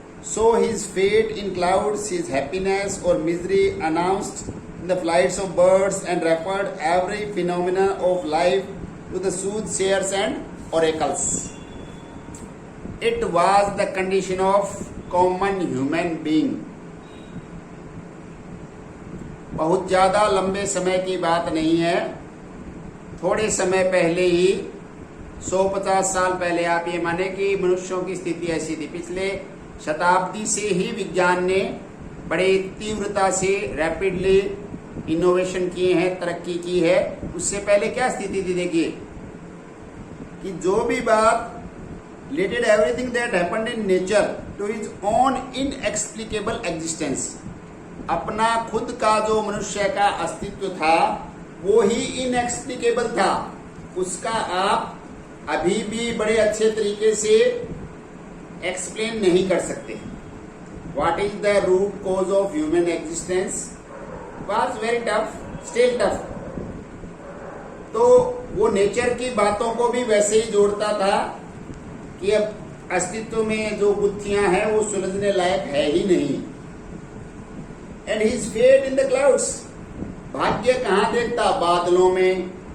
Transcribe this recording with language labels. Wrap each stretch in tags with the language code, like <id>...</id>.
<en>So his fate in clouds, his happiness or misery announced in the flights of birds, and referred every phenomenon of life to the soothsayers and oracles. It was the condition of common human being.</en> <hi>बहुत ज़्यादा लंबे समय की बात नहीं है, थोड़े समय पहले ही 150 साल पहले आप ये माने कि मनुष्यों की स्थिति ऐसी थी। पिछले शताब्दी से ही विज्ञान ने बड़े तीव्रता से रैपिडली इनोवेशन किए हैं, तरक्की की है। उससे पहले क्या स्थिति थी देखिए कि जो भी बात</hi> <en>related everything that happened in nature to his own inexplicable existence,</en> <hi>अपना खुद का जो मनुष्य का अस्तित्व था वो ही इनएक्सप्लिकेबल था, उसका आप अभी भी बड़े अच्छे तरीके से एक्सप्लेन नहीं कर सकते।</hi> <en>What is the root cause of human existence was very tough, still tough.</en> <hi>तो वो नेचर की बातों को भी वैसे ही जोड़ता था कि अब अस्तित्व में जो गुत्थियां हैं वो सुलझने लायक है ही नहीं।</hi> <en>and his fate in the clouds,</en> <hi>भाग्य कहाँ देखता? बादलों में।</hi>